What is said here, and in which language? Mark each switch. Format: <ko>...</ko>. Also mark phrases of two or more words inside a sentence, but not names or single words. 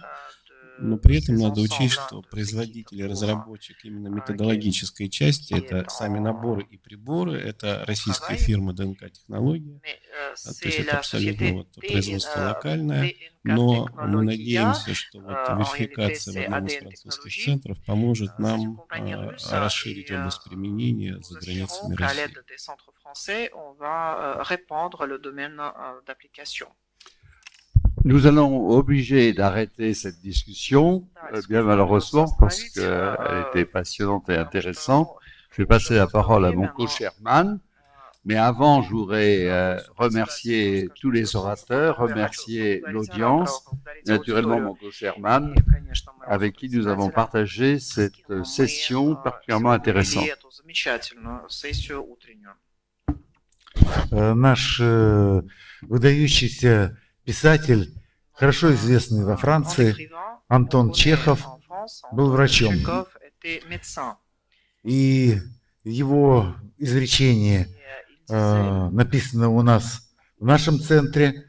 <ru>Но при этом надо учесть, что производитель и разработчик именно методологической части, это сами наборы и приборы, это российская фирма ДНК-технология, то есть это абсолютно вот производство локальное, но мы надеемся, что вот верификация в одном из французских центров поможет нам расширить область применения за границами России.</ru> <fr>Nous allons obliger d'arrêter cette discussion, bien malheureusement, parce qu'elle était passionnante et intéressante. Je vais passer la parole à mon co-chairman, mais avant, je voudrais remercier tous les orateurs, remercier l'audience, naturellement mon co-chairman, avec qui nous avons partagé cette session particulièrement intéressante.</fr> <ru>Наш выдающийся писатель, хорошо известный во Франции, Антон Чехов, был врачом. И его изречение написано у нас в нашем центре.</ru>